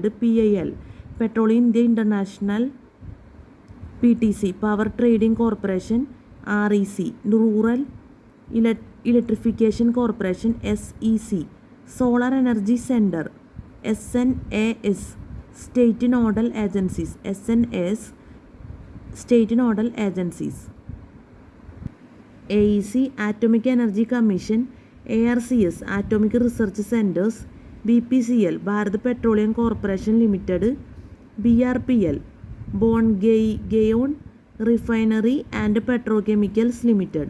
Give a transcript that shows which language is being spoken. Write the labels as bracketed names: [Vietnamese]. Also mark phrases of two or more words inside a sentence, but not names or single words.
[English] PIL Petroleum India International. PTC Power Trading Corporation. REC Rural Electrification Corporation. SEC Solar Energy Center. SNAS State Nodal Agencies. SNAS State Nodal Agencies. AEC Atomic Energy Commission. ARCS Atomic Research Centers. BPCL Bharat Petroleum Corporation Limited. BRPL Bongayon Refinery and Petrochemicals Limited.